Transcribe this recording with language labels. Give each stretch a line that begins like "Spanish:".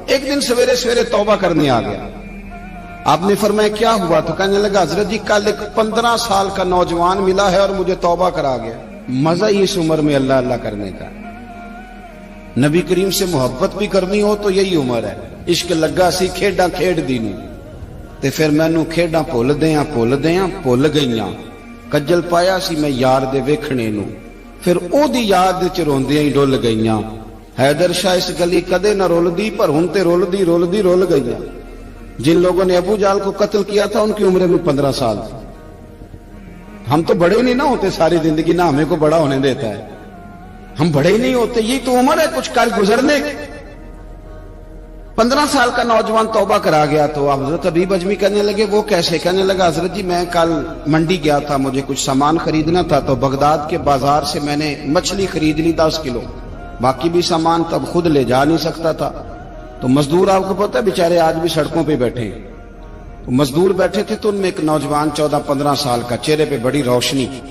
Urdu: ایک دن سویرے سویرے توبہ کرنے آ گیا. آپ نے فرمایا کیا ہوا؟ تو کہنے لگا حضرت جی کل ایک 15 سال کا نوجوان ملا ہے اور مجھے توبہ کرا گیا. مزہ ہی اس عمر میں اللہ اللہ کرنے کا. نبی کریم سے محبت بھی کرنی ہو تو یہی عمر ہے.
Punjabi: عشق لگا سی کھیڈاں کھیڈ دی نوں تے پھر مینوں کھیڈاں بھول بھول گئیاں. کجل پایا سی میں یار دے ویکھنے نوں, پھر او دی یاد وچ روندیاں ہی ڈل گئیاں. حیدر شاہ اس گلی کدے نہ رولدی, پر ہن تے رول گئیاں.
Urdu: جن لوگوں نے ابو جال کو قتل کیا تھا ان کی عمر میں 15 سال تھی. ہم تو بڑے نہیں نہ ہوتے ساری زندگی، نہ ہمیں کو بڑا ہونے دیتا ہے، ہم بڑے ہی نہیں ہوتے، یہی تو عمر ہے کچھ کل گزرنے کی۔ 15 سال کا نوجوان توبہ کرا گیا تو حضرت حبیب اجمی کہنے لگے وہ کیسے؟ کہنے لگا حضرت جی میں کل منڈی گیا تھا، مجھے کچھ سامان خریدنا تھا، تو بغداد کے بازار سے میں نے مچھلی خرید لی 10 کلو، باقی بھی سامان تب خود لے جا نہیں سکتا تھا، تو مزدور آپ کو پتہ ہے بیچارے آج بھی سڑکوں پہ بیٹھے ہیں، تو مزدور بیٹھے تھے تو ان میں ایک نوجوان 14-15 سال کا، چہرے پہ بڑی روشنی،